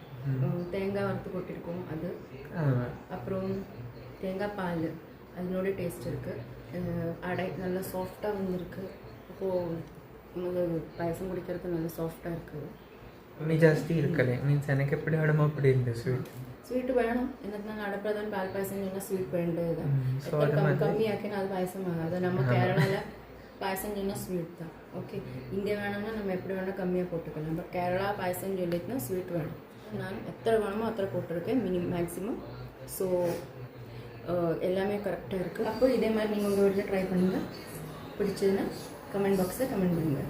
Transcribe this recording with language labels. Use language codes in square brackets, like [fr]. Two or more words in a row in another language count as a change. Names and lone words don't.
[ta] தேங்காய் வறுத்து போட்டிருக்கோம் அது, அப்புறம் தேங்காய் பால் அதனோட டேஸ்ட் இருக்குது. அடை நல்லா சாஃப்டாக வந்துருக்கு. அப்போது நமக்கு பாயசம் குடிக்கிறது நல்லா சாஃப்டாக இருக்குது. ஜாஸ்தி இருக்கலை மீன்ஸ் எனக்கு எப்படி வேணுமோ அப்படி இருந்தது. ஸ்வீட் வேணும் [ml] എന്നതിനാണ് അടപ്രഥമൻ പാൽ പായസം ചെയ്യുന്ന സ്വീറ്റ് വേണ്ടത്. കമ്മിയാക്കിയാൽ അത് പായസമാകും. [ta] அது நம்ம கேரளாவில் பாயசம் சொன்னால் ஸ்வீட் தான். ஓகே, இங்கே வேணும்னா நம்ம எப்படி வேணால் கம்மியாக போட்டுக்கலாம். பட் கேரளா பாயசம் சொல்லிட்டுனா ஸ்வீட் வேணும். நான் எத்தனை வேணுமோ அத்தனை போட்டிருக்கேன் மேக்ஸிமம். ஸோ எல்லாமே கரெக்டாக இருக்குது. அப்போ இதே மாதிரி நீங்கள் உங்கள் வீட்டில் ட்ரை பண்ணுங்கள். பிடிச்சதுன்னா [en] comment box [ta] கமெண்ட் பண்ணுங்கள்.